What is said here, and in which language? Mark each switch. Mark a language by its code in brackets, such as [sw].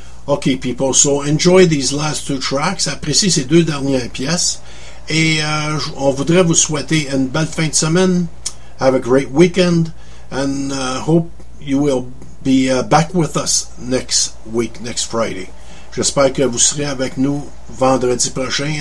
[en] Okay, people, so enjoy these last two tracks. [fr] Appréciez ces deux dernières pièces. Et on voudrait vous souhaiter une belle fin de semaine. [en] Have a great weekend. And hope you will be back with us next week, next Friday. [fr] J'espère que vous serez avec nous vendredi prochain.